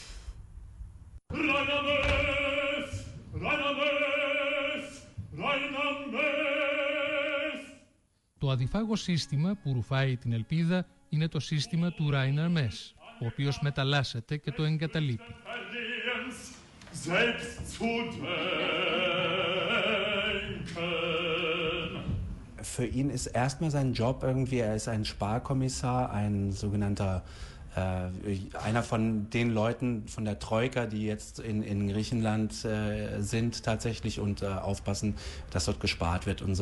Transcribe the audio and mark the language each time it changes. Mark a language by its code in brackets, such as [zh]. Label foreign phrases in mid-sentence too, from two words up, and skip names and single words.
[el] Το αδιφάγο σύστημα που ρουφάει την Ελπίδα είναι το σύστημα του Ράινερ Μες, ο οποίος μεταλλάσσεται και το εγκαταλείπει. [de] Für ihn ist erstmal sein Job irgendwie, er ist ein Sparkommissar, ein sogenannter einer von den Leuten von der Troika, die jetzt in Griechenland sind tatsächlich und aufpassen, dass dort gespart wird und so.